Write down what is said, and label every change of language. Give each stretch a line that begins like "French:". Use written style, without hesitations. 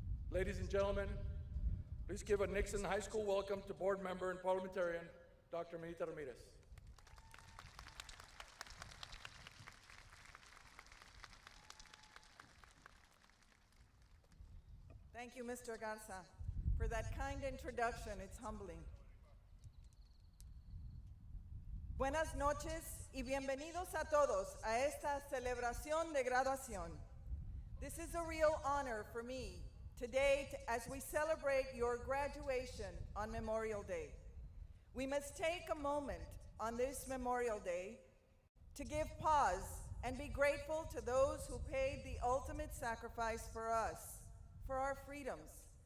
English: Ladies and gentlemen, please give a Nixon High School welcome to board member and parliamentarian, Dr. Minita Ramirez. Thank you, Mr. Garza, for that kind introduction. It's humbling.
Spanish: Buenas noches y bienvenidos a todos a esta celebración de graduación.
English: This is a real honor for me today as we celebrate your graduation on Memorial Day. We must take a moment on this Memorial Day to give pause and be grateful to those who paid the ultimate sacrifice for us, for our freedoms.